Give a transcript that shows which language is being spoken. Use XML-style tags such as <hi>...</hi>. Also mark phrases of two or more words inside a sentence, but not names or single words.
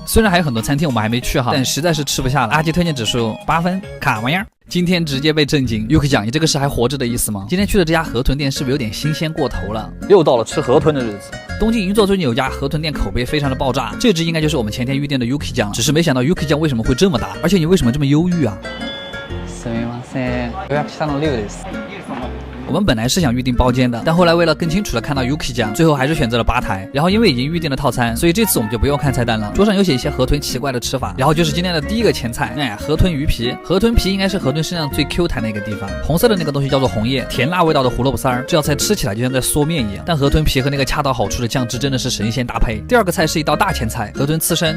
<zh>虽然还有很多餐厅我们还没去哈，但实在是吃不下了。阿基推荐指数8分，卡玩意儿。今天直接被震惊。Yuki 讲，你这个是还活着的意思吗？今天去的这家河豚店是不是有点新鲜过头了？又到了吃河豚的日子。东京银座最近有家河豚店口碑非常的爆炸，这只应该就是我们前天预定的 Yuki 酱，只是没想到 Yuki 酱为什么会这么大，而且你为什么这么忧郁啊？</zh> <ja>すみません。予約したのリュウです。</ja> <zh>我们本来是想预定包间的，但后来为了更清楚的看到 Yuki 酱，最后还是选择了吧台。然后因为已经预定了套餐，所以这次我们就不用看菜单了。桌上有写一些河豚奇怪的吃法，然后就是今天的第一个前菜，哎，河豚鱼皮。河豚皮应该是河豚身上最 Q 弹的一个地方，红色的那个东西叫做红叶，甜辣味道的胡萝卜丝儿，这道菜吃起来就像在嗦面一样。但河豚皮和那个恰到好处的酱汁真的是神仙搭配。第二个菜是一道大前菜，河豚刺身。</zh>